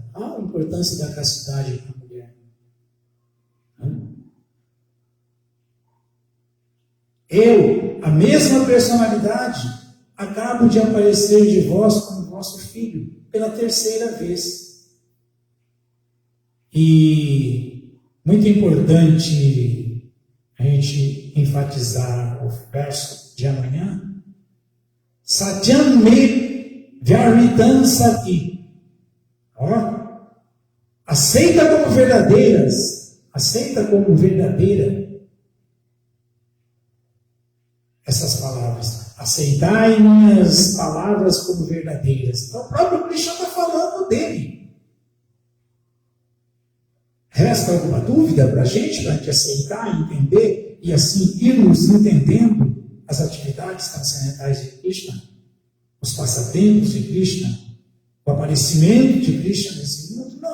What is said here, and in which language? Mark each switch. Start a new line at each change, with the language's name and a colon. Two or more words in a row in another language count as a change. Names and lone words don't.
Portuguese: A importância da castidade para a mulher. Eu, a mesma personalidade, acabo de aparecer de vós como vosso filho, pela terceira vez. E muito importante a gente enfatizar o verso de amanhã.
Sanskrit: सत्यं मे व्यरितं सति.
Portuguese: Aceita como verdadeiras, aceita como verdadeira essas palavras. Aceitai minhas palavras como verdadeiras. Então o próprio Krishna está falando dele. Resta alguma dúvida para a gente aceitar, entender e assim irmos entendendo as atividades transcendentais de Krishna, os passatempos de Krishna, o aparecimento de Krishna nesse mundo?